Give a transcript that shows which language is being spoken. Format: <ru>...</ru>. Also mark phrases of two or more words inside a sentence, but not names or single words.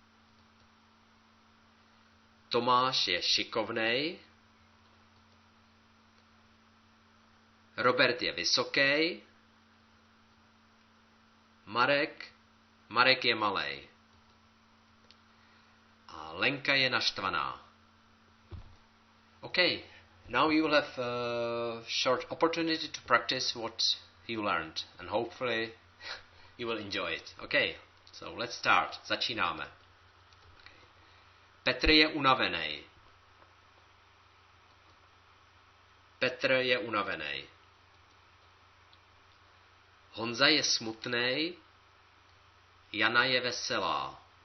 <cs>Tomáš je šikovnej, Robert je vysoký, Marek je malej. A Lenka je naštvaná.</cs> <en>Okay, now you will have a short opportunity to practice what you learned and hopefully you will enjoy it. Okay, so let's start.</en> <cs>Začínáme. Petr je unavený. Petr je unavený. Honza je smutnej, Jana je veselá.</cs>